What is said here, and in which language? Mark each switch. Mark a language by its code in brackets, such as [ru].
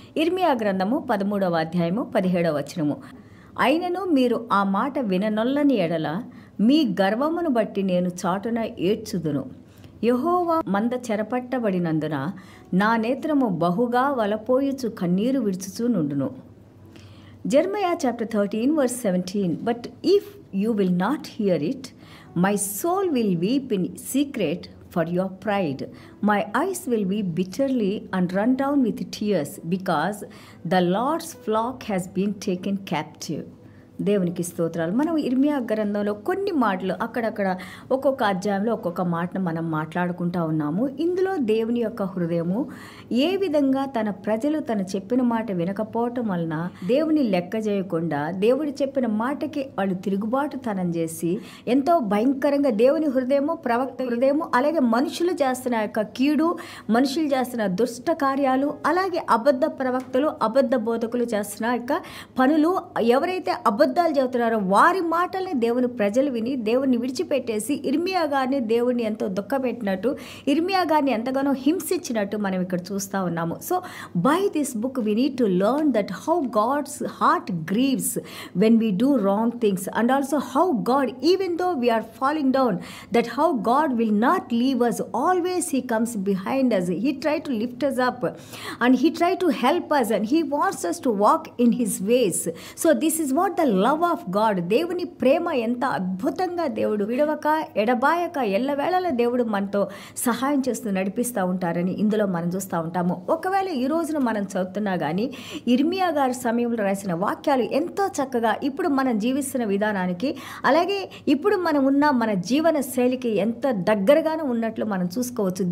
[te] ఇర్మియా గ్రంథము 13వ అధ్యాయము 17వ వచనము. అయినను మీరు ఆ మాట విననొల్లని ఎడల మీ గర్వమును బట్టి నేను చాటున ఏడ్చుదును. యెహోవా మంద చెరపట్టబడినందున నా నేత్రము బహుగా వలపోయుచు కన్నీరు విడుచుచూ నుండును. [en] Jeremiah chapter 13 verse 17. But if you will not hear it, my soul will weep in secret for your pride. My eyes will weep bitterly and run down with tears because the Lord's flock has been taken captive. [te] దేవునికి స్తోత్రాలు. మనం ఇర్మియా గ్రంథంలో కొన్ని మాటలు అక్కడక్కడ ఒక్కొక్క అధ్యాయంలో ఒక్కొక్క మాటను మనం మాట్లాడుకుంటూ ఉన్నాము. ఇందులో దేవుని యొక్క హృదయము ఏ విధంగా తన ప్రజలు తను చెప్పిన మాట వినకపోవటం వలన దేవుని లెక్క చేయకుండా దేవుడు చెప్పిన మాటకి వాళ్ళు తిరుగుబాటుతనం చేసి ఎంతో భయంకరంగా దేవుని హృదయము ప్రవక్త హృదయము అలాగే మనుషులు చేస్తున్న యొక్క కీడు, మనుషులు చేస్తున్న దుష్ట కార్యాలు, అలాగే అబద్ధ ప్రవక్తలు అబద్ధ బోధకులు చేస్తున్న యొక్క పనులు, ఎవరైతే అబద్ధాలు చెబుతున్నారో వారి మాటల్ని దేవుని ప్రజలు విని దేవుని విడిచిపెట్టేసి ఇర్మియా గారిని దేవుడిని ఎంతో దుఃఖపెట్టినట్టు, ఇర్మియా గారిని ఎంతగానో హింసించినట్టు మనం ఇక్కడ చూస్తూ ఉన్నాము. [en] So by this book we need to learn that how God's heart grieves when we do wrong things and also how God even though we are falling down that how God will not leave us. Always he comes behind us. He try to lift us up and he try to help us and he wants us to walk in his ways. So this is what the love of God. [te] దేవుని ప్రేమ ఎంత అద్భుతంగా దేవుడు విడవక ఎడబాయక ఎల్లవేళలా దేవుడు మనతో సహాయం చేస్తూ నడిపిస్తూ ఉంటారని ఇందులో మనం చూస్తూ ఉంటాము. ఒకవేళ ఈ రోజున మనం చదువుతున్నా కానీ ఇర్మియా గారి సమయంలో రాసిన వాక్యాలు ఎంతో చక్కగా ఇప్పుడు మనం జీవిస్తున్న విధానానికి అలాగే ఇప్పుడు మనం ఉన్న మన జీవన శైలికి ఎంత దగ్గరగానే ఉన్నట్లు మనం చూసుకోవచ్చు.